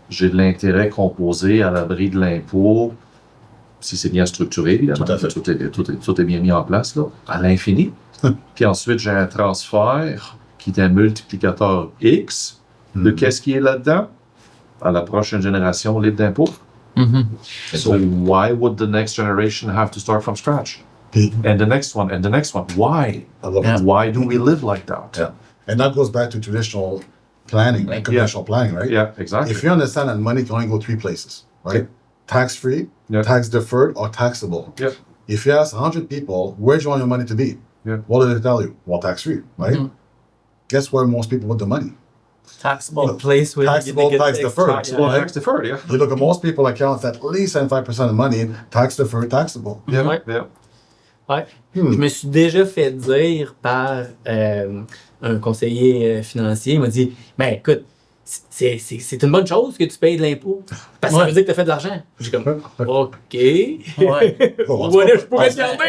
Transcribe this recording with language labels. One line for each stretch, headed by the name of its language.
French: J'ai de l'intérêt composé à l'abri de l'impôt, si c'est bien structuré, évidemment. Tout à fait. Tout est bien mis en place, là, à l'infini. Puis ensuite, j'ai un transfert qui est un multiplicateur X de qu'est-ce qui est là-dedans à la prochaine génération libre d'impôt.
English: So why would the next generation have to start from scratch?
French: Puis,
English: And the next one, and the next one. Why? I love it. Why do we live like that? Yeah. And that goes back to traditional planning, like conventional planning, right? Yeah, exactly. If you understand that money can only go 3 places, right? Tax-free, Yeah. tax-deferred, or taxable. Yeah. If you ask 100 people, where do you want your money to be? Yeah. What do they tell you? Well, tax-free, right? Guess where most people put the money? Taxable. Place where Taxable, tax-deferred. Taxable, tax deferred, yeah. You look at most people account at least 75% of money tax-deferred, taxable. Yeah,
French: Ouais.
English: yeah.
French: Ouais. Je me suis déjà fait dire par un conseiller financier, il m'a dit, ben écoute, c'est une bonne chose que tu payes de l'impôt, parce que ça veut dire que tu as fait de l'argent. J'ai comme, OK. Ouais. Voilà, je pourrais te garder.